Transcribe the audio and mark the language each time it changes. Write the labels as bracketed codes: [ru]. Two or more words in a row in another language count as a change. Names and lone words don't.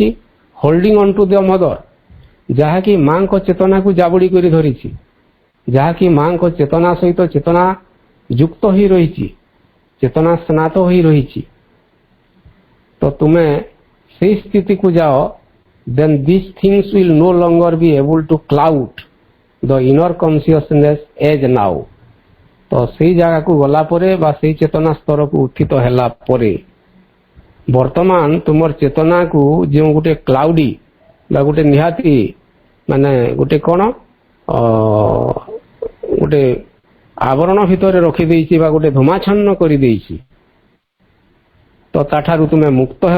[en] holding on to the Mother, [or] ଯାହାକି ମାଙ୍କ ଚେତନାକୁ ଜାବୁଡ଼ି କରି ଧରିଛି, ଯାହାକି ମାଙ୍କ ଚେତନା ସହିତ ଚେତନା ଯୁକ୍ତ ହୋଇ ରହିଛି, ଚେତନା ସ୍ନାତ ହୋଇ ରହିଛି। ତ ତୁମେ ସେହି ସ୍ଥିତିକୁ ଯାଅ, [en] then these things will no longer be able to cloud the inner consciousness as now। [or] ତ ସେହି ଜାଗାକୁ ଗଲା ପରେ ବା ସେହି ଚେତନା ସ୍ତରକୁ ଉତ୍ଥିତ ହେଲା ପରେ ବର୍ତ୍ତମାନ ତୁମର ଚେତନାକୁ ଯେଉଁ ଗୋଟେ କ୍ଲାଉଡି ବା ଗୋଟେ ନିହାତି ମାନେ ଗୋଟେ କ'ଣ ଗୋଟେ ଆବରଣ ଭିତରେ ରଖିଦେଇଛି ବା ଗୋଟେ ଧୂମାଚ୍ଛନ୍ନ କରିଦେଇଛି, ତ ତାଠାରୁ ତୁମେ ମୁକ୍ତ ହେବ।